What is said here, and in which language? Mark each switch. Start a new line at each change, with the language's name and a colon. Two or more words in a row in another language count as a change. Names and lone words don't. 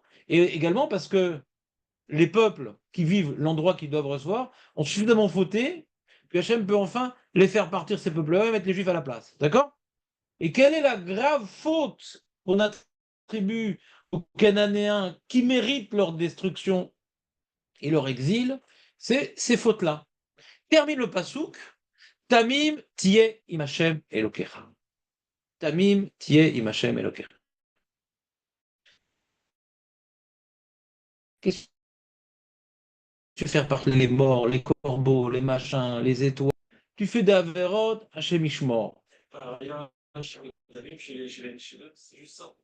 French: Et également parce que les peuples qui vivent l'endroit qu'ils doivent recevoir ont suffisamment fauté que Hachem peut enfin les faire partir, ces peuples-là, et mettre les Juifs à la place. D'accord? Et quelle est la grave faute qu'on attribue aux Cananéens qui méritent leur destruction et leur exil? C'est ces fautes-là. Termine le pasouk.
Hebrew: תמים תהיה עם השם אלוקיך. תמים תהיה עם השם אלוקיך.
French: Qu'est-ce que tu fais faire parler les morts, les corbeaux, les machins, les étoiles? Tu fais d'Averot,
Hebrew: השם ישמור.
French: Pas rien. Chez eux, c'est juste ça.